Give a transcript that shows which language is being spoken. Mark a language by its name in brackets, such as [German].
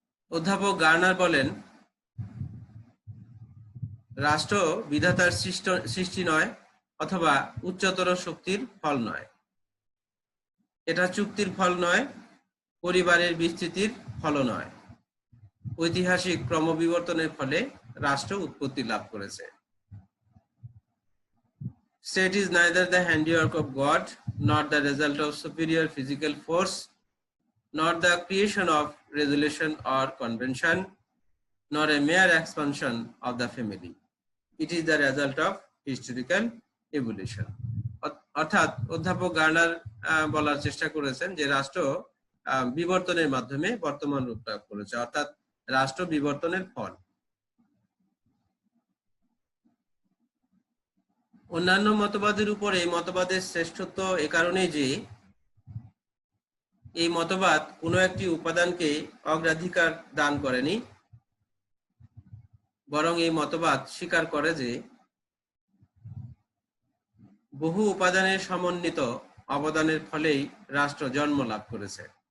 [Bangla] অধ্যাপক গার্নার বলেন, রাষ্ট্র বিধাতার সৃষ্টি নয় অথবা উচ্চতর শক্তির ফল নয়। এটা চুক্তির ফল নয়, পরিবারের বিস্তৃতির ফল নয়। ঐতিহাসিক ক্রমবিবর্তনের ফলে রাষ্ট্র উৎপত্তি লাভ করেছে। [English] State is neither the handiwork of God, nor the result of superior physical force, nor the creation of resolution or convention, nor a mere expansion of the family. It is the result of historical evolution. [Bangla] অর্থাৎ অধ্যাপক Garner বলার চেষ্টা করেছেন যে রাষ্ট্র বিবর্তনের মাধ্যমে বর্তমান রূপ লাভ করেছে, অর্থাৎ রাষ্ট্র বিবর্তনের ফল। অন্যান্য মতবাদের উপরে এই মতবাদের শ্রেষ্ঠত্ব এ কারণে যে এই মতবাদ কোনো একটি উপাদানকে অগ্রাধিকার দান করেনি, বরং এই মতবাদ স্বীকার করে যে বহু উপাদানের সমন্বিত অবদানের ফলেই রাষ্ট্র জন্ম লাভ করেছে।